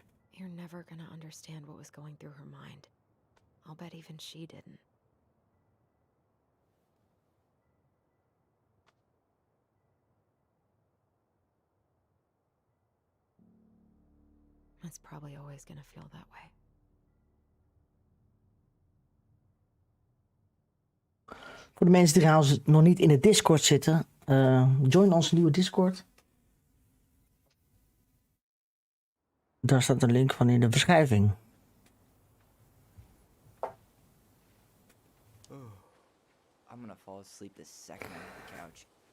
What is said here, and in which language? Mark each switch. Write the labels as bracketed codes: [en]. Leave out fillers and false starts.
[en] You're never gonna understand what was going through her mind. I'll bet even she didn't. It's probably always gonna feel that way. [nl] Voor de mensen die trouwens nog niet in de Discord zitten, join onze nieuwe Discord. Daar staat een link van in de beschrijving. [en] I'm gonna fall asleep the second I'm on the couch.